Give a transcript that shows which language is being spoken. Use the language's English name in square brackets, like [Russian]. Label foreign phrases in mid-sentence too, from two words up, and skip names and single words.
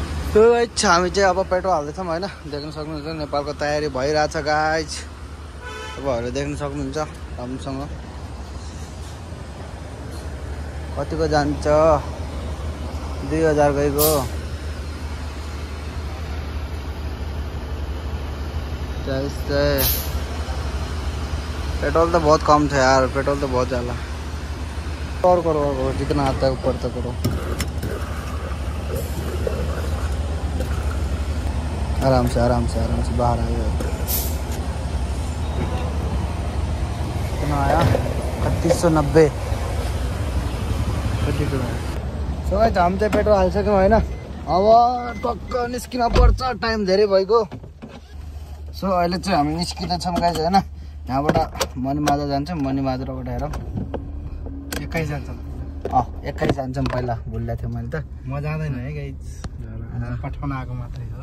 [Nepali] त्यो हामी चाहिँ अब पेट्रोल हाल्दैछौँ होइन। देख्न सक्नुहुन्छ नेपालको तयारी भइरहेछ गाइज। तपाईँहरूले देख्न सक्नुहुन्छ राम्रोसँग कतिको जान्छ। 2000 गएको। [Hindi] पेट्रोल तो बहुत कम था यार, पेट्रोल तो बहुत ज़्यादा। और करो जितना आता है ऊपर तक करो, आराम से बाहर आ गए। कितना आया? [Nepali] 3190। [English] so guys [Nepali] हम चाहिँ पेट्रोल हालिसक्यौँ होइन। अब टक्क निस्किन पर्छ, टाइम धेरै भइगयो। सो अहिले चाहिँ हामी निस्किँदैछौँ गाइस होइन। यहाँबाट मणिमाजा जान्छौँ, मणिमाजाबाट हेरौँ एक्काइस जान्छौँ। एक्काइस जान्छौँ, पहिला भुलिरहेको थिएँ मैले त। म जाँदैन है गाइस, पठाउन आएको मात्रै हो।